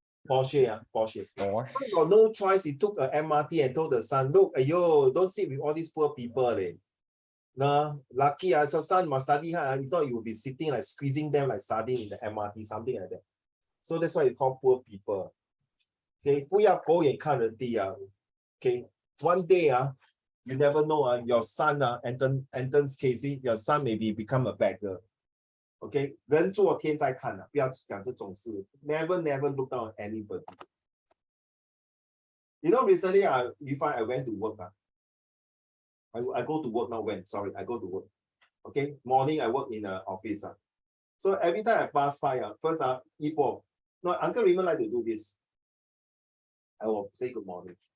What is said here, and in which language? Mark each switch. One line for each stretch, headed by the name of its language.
English: Porsche. Porsche. He got no choice. He took a MRT and told the son, look, ayo, don't sit with all these poor people. Nah, lucky, so son must study hard. You thought you would be sitting like squeezing them like sardine in the MRT, something like that. So that's why you call poor people.
Chinese: Okay, 不要狗眼看人低.
English: Okay, one day, you never know, your son, Anton's Casey, your son maybe become a beggar.
Chinese: Okay, 人做天在看, 不要讲这种事.
English: Never look down on anybody. You know, recently, you find I went to work. I go to work, not went, sorry, I go to work. Okay, morning I work in the office. So every time I pass by, first, no, Uncle Raymond like to do this. I will say good morning.